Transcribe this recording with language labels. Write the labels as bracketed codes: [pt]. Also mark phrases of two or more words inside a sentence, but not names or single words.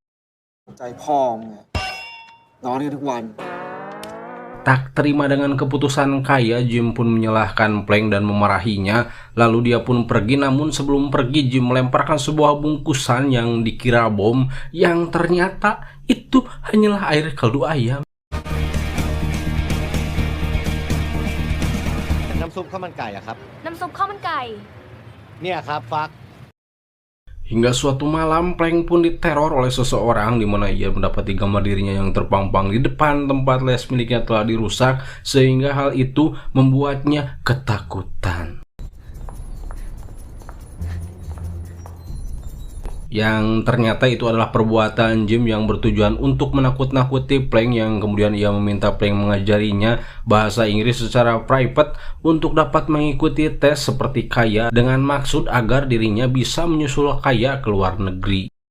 [id] Tak terima dengan keputusan Kaya, Jim pun menyalahkan Plank dan memarahinya. Lalu dia pun pergi, namun sebelum pergi Jim melemparkan sebuah bungkusan yang dikira bom, yang ternyata itu hanyalah air kaldu ayam. [th] น้ำซุปข้าวมันไก่อะครับ น้ำซุปข้าวมันไก่ เนี่ยครับฟัก [id] Hingga suatu malam, Plank pun diteror oleh seseorang, di mana ia mendapati gambar dirinya yang terpampang di depan tempat les miliknya telah dirusak, sehingga hal itu membuatnya ketakutan. Yang ternyata itu adalah perbuatan Jim yang bertujuan untuk menakut-nakuti Plank, yang kemudian ia meminta Plank mengajarinya bahasa Inggris secara private untuk dapat mengikuti tes seperti Kaya, dengan maksud agar dirinya bisa menyusul Kaya ke luar negeri.